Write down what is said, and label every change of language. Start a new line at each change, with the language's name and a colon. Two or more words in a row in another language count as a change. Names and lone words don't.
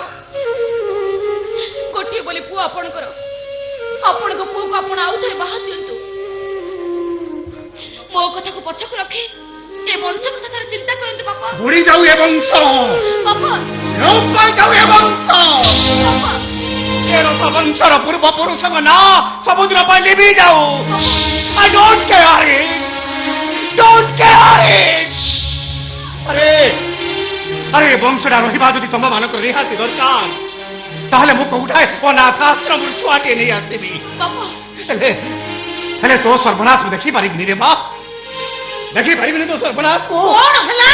Odia: ଗୋଟିଏ ବୋଲି ପୁଅ ଆପଣଙ୍କର, ଆପଣଙ୍କ ପୁଅକୁ ଆପଣ ଆଉ ଥରେ ବାହା ଦିଅନ୍ତୁ। ମୋ କଥାକୁ ପଛକୁ ରଖି ଏ ବଂଶ କଥା ଥରେ ଚିନ୍ତା କରନ୍ତୁ ବାପା। ବୁଡି ଯାଉ ଏ ବଂଶ, ବାପା ଲୋପ ଯାଉ ଏ ବଂଶ। ବାପା ଏ ରଥ ବଂଶର ପୂର୍ବ ପୁରୁଷଙ୍କ ନାଁ ସମୁଦ୍ର ପାଇଁ ଲିଭି ଯାଉ।
English: I don't care it, don't care it।
Odia: ଆରେ ଆରେ ବଂଶଟା ରହିବା ଯଦି ତମ ମାନଙ୍କର ନିହାତି ଦରକାର, ତାହେଲେ ମୁଁ କୋଉଠାଏ ଅନାଥ ଆଶ୍ରମରୁ ଛୁଆଟିଏ ନେଇ ଆସିବି। ବାପା ହେଲେ ତୋ ସର୍ବନାଶ ମୁଁ ଦେଖିପାରିବିନି ରେ ମା, ଦେଖିପାରିବିନି ତୋ ସର୍ବନାଶ। କଣ ହେଲା?